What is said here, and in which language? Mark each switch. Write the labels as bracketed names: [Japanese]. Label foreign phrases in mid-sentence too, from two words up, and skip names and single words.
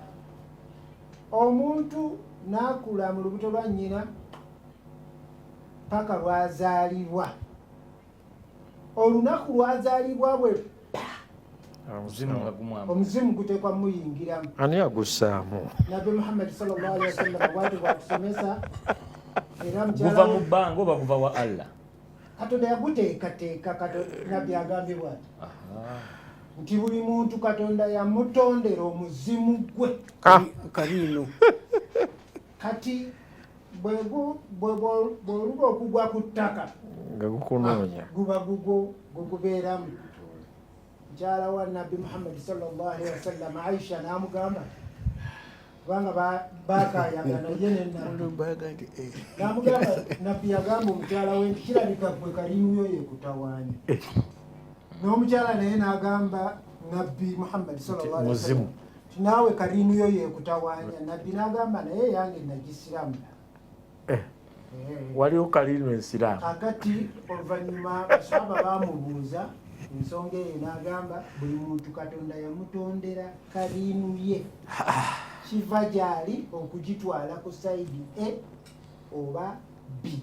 [Ganda] omuntu n'akula mu lubuto lwa nnyina paka lwazaalibwa. Olunaku lwazaalibwa bwe omuzimu guteekwa muyingiramu. ani agussaamu? Nabbi Muhammad [Arabic] sallallahu alaihi wasallam [Ganda] bw'ati bw'atusomesa era guva mu bbanga oba guva wa Allah? Katonda yaguteekateeka. Nabbi agambye bw'ati nti buli muntu Katonda yamutondera omuzimu gwe Karino. Kati bw'oluba okugwa ku ttaka nga gukunoonya guba gugubeeramu. mukyala wa nabbi Muhammad [Arabic] sallallahu alaihi wasallam [Ganda] Aisha namugamba kubanga bakayagana ye namugamba nabbi yagamba omukyala we nti kirabika gwe kalimu yo yekutawaanya n'omukyala naye n'agamba nabbi Muhammad [Arabic] sallallahu alaihi wasallam [Ganda] naawe kalimu yo yekutawaanya nabbi n'agamba naye yange nagisiramu waliwo kalimu ensiramu kakati oluvannyuma basaba bamubuuza ensonga eyo n'agamba buli muntu Katonda yamutondera kalimu ye kiva gyali okugitwala ku sayidi A oba B.